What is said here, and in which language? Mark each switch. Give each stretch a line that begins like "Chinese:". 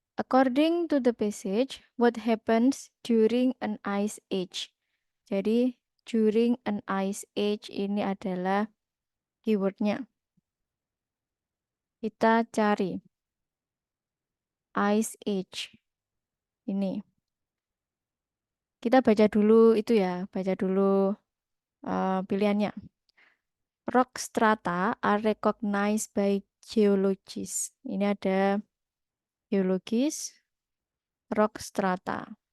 English: According to the passage, what happens during an ice age?
Indonesian: Jadi,
English: during an ice age
Indonesian: ini adalah keywordnya. Kita cari ice age. Ini. Kita baca dulu itu ya, baca dulu pilihannya.
English: Rock strata are recognized by geologists.
Indonesian: Ini ada geologis, rock strata.